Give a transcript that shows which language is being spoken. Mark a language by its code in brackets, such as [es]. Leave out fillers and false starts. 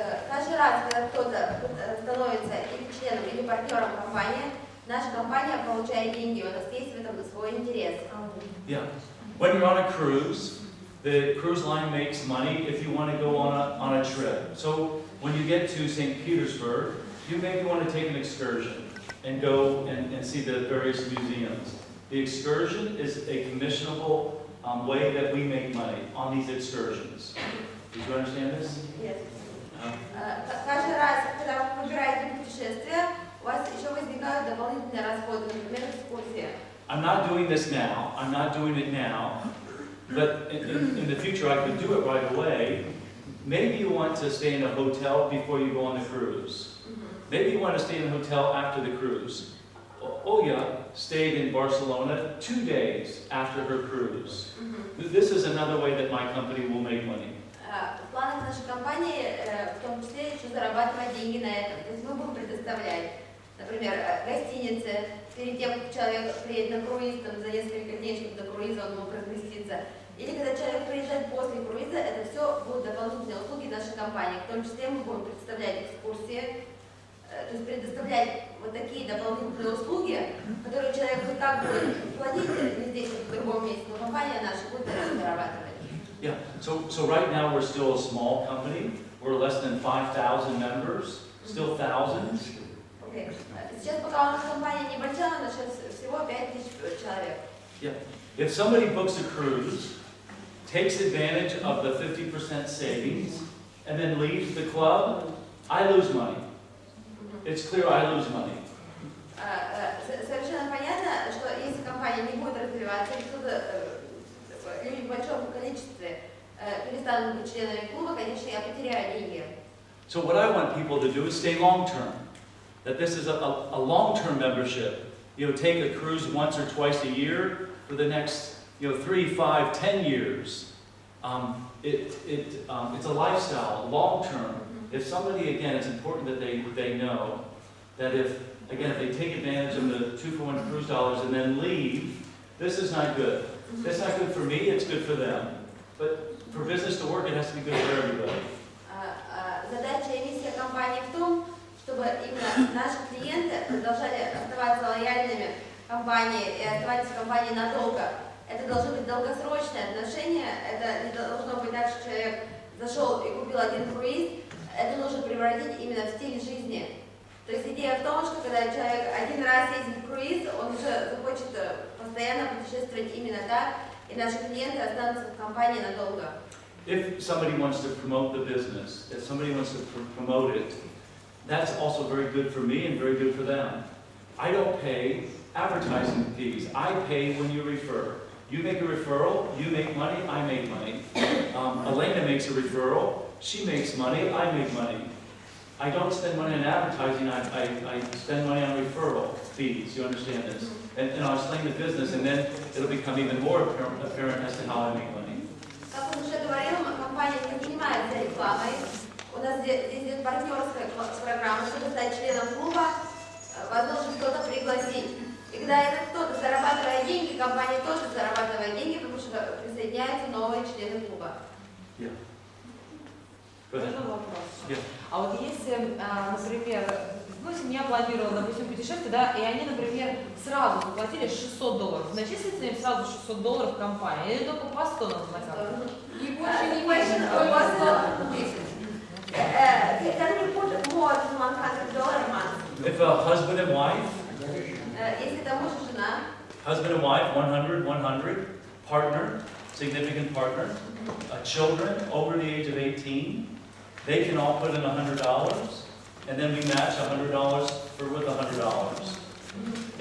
[ru] Каждый раз, когда кто-то становится или членом, или партнером компании, наша компания получает деньги, у нас есть в этом свой интерес. [en] Yeah. When you're on a cruise, the cruise line makes money if you want to go on a trip. So when you get to St. Petersburg, you maybe want to take an excursion and go and see the various museums. The excursion is a commissionable way that we make money on these excursions. Did you understand this? Yes. [ru] Каждый раз, когда вы выбираете путешествие, у вас еще возникают дополнительные расходы, например, экскурсии. [en] I'm not doing this now. I'm not doing it now. But in the future, I could do it right away. Maybe you want to stay in a hotel before you go on the cruise. Maybe you want to stay in a hotel after the cruise. Oya stayed in Barcelona 2 days after her cruise. This is another way that my company will make money. [ru] В планах нашей компании, в том числе, еще зарабатывать деньги на этом. То есть мы будем предоставлять, например, гостиницы. Перед тем, как человек приедет на круиз, там, за несколько дней, чтобы до круиза он мог разместиться. Или когда человек приезжает после круиза, это все будут дополнительные услуги нашей компании. В том числе мы будем представлять экскурсии, то есть предоставлять вот такие дополнительные услуги, которые человек и как будет платить не здесь, а в другом месте, но компания наша будет зарабатывать. [en] Yeah, so right now we're still a small company. We're less than 5,000 members, still thousands. Okay. [ru] Сейчас пока у нас компания небольшая, у нас сейчас всего 5000 человек. [en] Yeah. If somebody books a cruise, takes advantage of the 50% savings, and then leaves the club, I lose money. It's clear I lose money. [ru] Совершенно понятно, что если компания не будет развиваться, и кто-то люди в большом количестве перестанут быть членами клуба, конечно, я потеряю деньги. [en] So what I want people to do is stay long-term. That this is a long-term membership. You know, take a cruise once or twice a year for the next, 3, 5, 10 years. It's a lifestyle, long-term. If somebody, again, it's important that they know that if they take advantage of the 2-for-1 cruise dollars and then leave, this is not good. It's not good for me, it's good for them. But for business to work, it has to be good for everybody. [ru] Задача и миссия компании в том, чтобы именно наши клиенты продолжали оставаться лояльными компании и оставаться в компании надолго. Это должны быть долгосрочные отношения, это не должно быть так, что человек зашел и купил один круиз, это нужно превратить именно в стиль жизни. То есть идея в том, что когда человек один раз ездит в круиз, он уже захочет постоянно путешествовать именно так, и наши клиенты останутся в компании надолго. [en] If somebody wants to promote the business, if somebody wants to promote it, that's also very good for me and very good for them. I don't pay advertising fees. I pay when you refer. You make a referral, you make money, I make money. Elena makes a referral, she makes money, I make money. I don't spend money on advertising, I spend money on referral fees. You understand this? And I'll explain the business, and then it'll become even more apparent as to how I make money. [ru] Как он уже говорил, компания не занимается рекламой. У нас здесь идет партнерская программа, чтобы стать членом клуба, вас должен кто-то пригласить. И когда этот кто-то зарабатывает деньги, компания тоже зарабатывает деньги, потому что присоединяются новые члены клуба. [en] Yeah. Go ahead. [ru] Можно вопрос? [en] Yeah. [ru] А вот если, например, ну, семья планировала, допустим, путешествие, да, и они, например, сразу заплатили $600, начислится им сразу $600 в компании, или только по 100 надо на карту? И больше не [en] Question [ru] меньше, [en] was, [ru] только 10. [en] can you put more than $100 a month? If a husband and wife, [ru] Если это муж и жена, [en] husband and wife, 100, 100, partner, significant partner, children over the age of 18, they can all put in $100, and then we match $100 with $100.